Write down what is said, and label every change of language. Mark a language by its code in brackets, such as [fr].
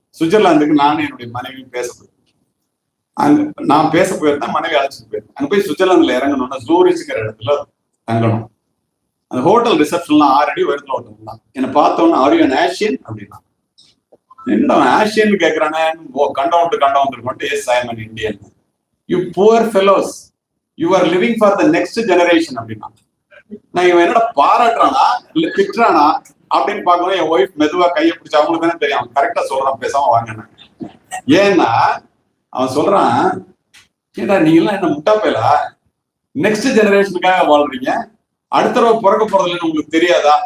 [ta] சுவிட்சர்லாந்துக்கு நானும் என்னுடைய மனைவியும் பேச போயிருந்தேன். அங்க நான் பேச போயிருந்தேன், மனைவி அழைச்சிட்டு போயிருந்தேன். அங்க போய் சுவிட்சர்லாந்துல இறங்கணும்னா ஜூரிச்சுக்கிற இடத்துல தங்கணும். அந்த ஹோட்டல் ரிசப்ஷன்லாம் 6 அடி உயரத்துல ஹோட்டல் தான். என்னை பார்த்தோன்னா [en] are you an Asian [ta] அப்படின்னா, என்ன ஆசியன் கேட்கிறானே, கண்டம் வந்துருக்கோம். [en] Yes I am an Indian. You poor fellows, you are living for the next generation [ta] அப்படின்னா. நான் இவன் என்னோட பாராட்டுறானா இல்ல திட்டுறானா அப்படின்னு பார்க்கணும். என் ஒய்ஃப் மெதுவா கையை பிடிச்ச அவங்களுக்கு தானே தெரியும், அவன் கரெக்டா சொல்றான், பேசாம வாங்கினேன். ஏன்னா அவன் சொல்றான், ஏடா நீங்க எல்லாம் என்ன முட்டாப்பேலா, நெக்ஸ்ட் ஜெனரேஷனுக்காக வாழ்றீங்க, அடுத்த தடவை பிறக்க போறது இல்லைன்னு உங்களுக்கு தெரியாதா?